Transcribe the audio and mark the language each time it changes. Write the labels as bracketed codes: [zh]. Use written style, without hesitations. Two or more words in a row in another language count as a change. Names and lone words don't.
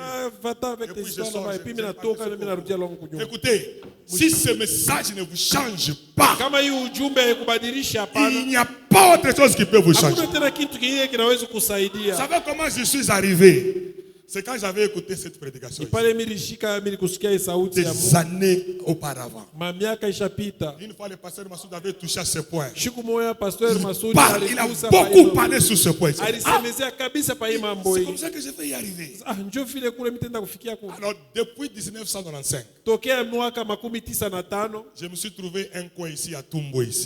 [fr] Va-t'en avec tes histoires et puis [sw] mimi natoka na mimi narudia longo kunyuma. [fr] Écoutez, si ce message ne vous change pas, [sw] kama hii ujumbe haikubadilisha hapana, [fr] il n'y a pas autre chose qui peut vous changer. [sw] Hakuna tena kitu kingine kinaweza kusaidia. [fr] Vous savez comment je suis arrivé? C'est quand j'avais écouté cette prédication. Des années auparavant. Une fois, le pasteur Massoud avait touché à ce point. Il a beaucoup parlé sur ce point. C'est comme ça que je vais y arriver. Alors, depuis 1995, je me suis trouvé un coin ici à Tumbwe.